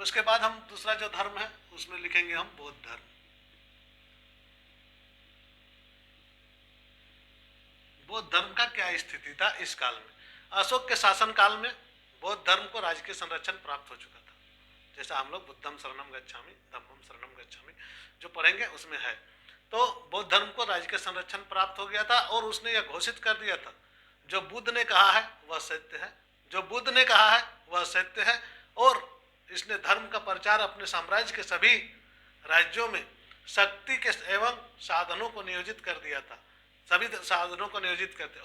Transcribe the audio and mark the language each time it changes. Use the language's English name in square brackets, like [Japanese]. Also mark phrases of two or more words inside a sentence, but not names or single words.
[Hindi] उसके बाद हम दूसरा जो धर्म है उसमें लिखेंगे हम बौद्ध धर्म। बौद्ध धर्म का क्या स्थिति था इस काल में? अशोक के शासन काल में बौद्ध धर्म को राजकीय संरक्षण प्राप्त हो चुका था। जैसा हम लोग [Pali] बुद्धम शरणम गच्छामि, धम्मम शरणम गच्छामि [Hindi] जो पढ़ेंगे उसमें है। तो बौद्ध धर्म को राजकीय संरक्षण प्राप्त हो गया था और उसने यह घोषित कर दिया था, जो बुद्ध ने कहा है वह सत्य है, जो बुद्ध ने कहा है वह सत्य है। और इसने धर्म का प्रचार अपने साम्राज्य के सभी राज्यों में शक्ति के एवं साधनों को नियोजित कर दिया था, सभी साधनों को नियोजित करते।